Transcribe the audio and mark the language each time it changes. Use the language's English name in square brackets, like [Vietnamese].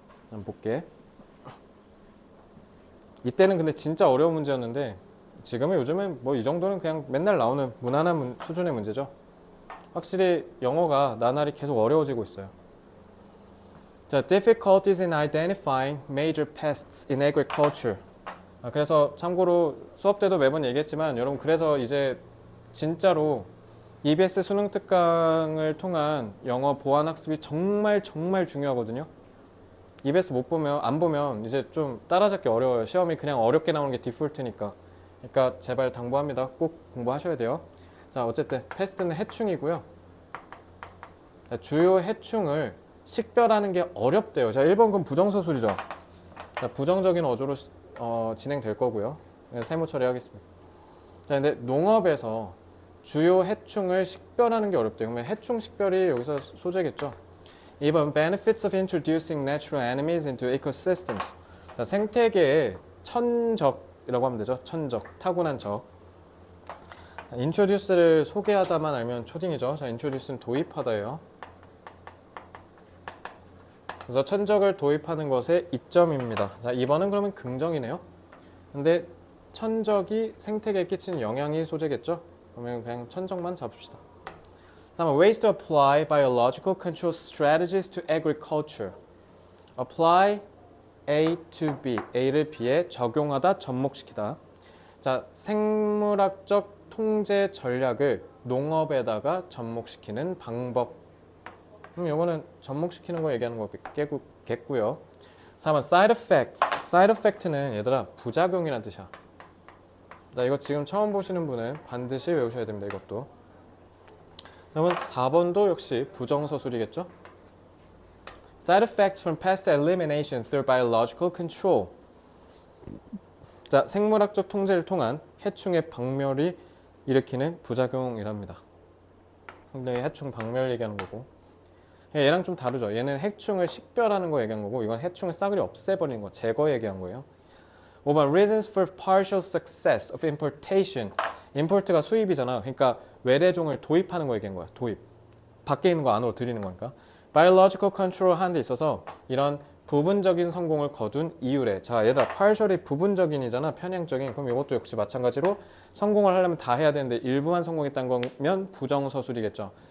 [Korean] 한번 볼게. 이때는 근데 진짜 어려운 문제였는데 요즘은 뭐 이 정도는 그냥 맨날 나오는 무난한 수준의 문제죠. 확실히 영어가 나날이 계속 어려워지고 있어요. [English] 자, difficulties in identifying major pests in agriculture. [Korean] 그래서 참고로 수업 때도 매번 얘기했지만 여러분, 그래서 이제 진짜로 EBS 수능 특강을 통한 영어 보안 학습이 정말 중요하거든요. EBS 안 보면 이제 좀 따라잡기 어려워요. 시험이 그냥 어렵게 나오는 게 디폴트니까. 그러니까 제발 당부합니다. 꼭 공부하셔야 돼요. 자, 어쨌든 패스트는 해충이고요. 자, 주요 해충을 식별하는 게 어렵대요. 자, 1번 그럼 부정서술이죠. 자, 부정적인 어조로 진행될 거고요. 세모 처리하겠습니다. 자, 근데 농업에서 주요 해충을 식별하는 게 어렵대요. 그러면 해충 식별이 여기서 소재겠죠. [English] 2번 benefits of introducing natural enemies into ecosystems. [Korean] 자, 생태계의 천적이라고 하면 되죠. 천적, 타고난 적. introduce를 소개하다만 알면 초딩이죠. 자, introduce는 도입하다예요. 그래서 천적을 도입하는 것의 이점입니다. 자, 2번은 그러면 긍정이네요. 근데 천적이 생태계에 끼치는 영향이 소재겠죠? 그러면 그냥 천적만 잡읍시다. 다음은 [English] ways to apply biological control strategies to agriculture. [Korean] apply A to B, A를 B에 적용하다, 접목시키다. 자, 생물학적 통제 전략을 농업에다가 접목시키는 방법. 그럼 이거는 접목시키는 거 얘기하는 거겠고요. [English] 3번 side effects. [Korean] side effect는 얘들아 부작용이란 뜻이야. 자, 이거 지금 처음 보시는 분은 반드시 외우셔야 됩니다. 이것도. 그러면 4번도 역시 부정서술이겠죠? [English] Side effects from pest elimination through biological control. [Korean] 자, 생물학적 통제를 통한 해충의 박멸이 일으키는 부작용이랍니다. 근데 해충 박멸 얘기하는 거고. 얘랑 좀 다르죠. 얘는 해충을 식별하는 거 얘기한 거고, 이건 해충을 싸그리 없애버리는 거, 제거 얘기한 거예요. [English] 5번 reasons for partial success of importation. [Korean] import가 수입이잖아. 그러니까 외래종을 도입하는 거 얘기한 거야. 도입. 밖에 있는 거 안으로 들이는 거니까. biological control 하는 데 있어서 이런 부분적인 성공을 거둔 이유래. 자, 얘들아 partial이 부분적인이잖아. 편향적인. 그럼 이것도 역시 마찬가지로 성공을 하려면 다 해야 되는데 일부만 성공했다는 거면 부정서술이겠죠.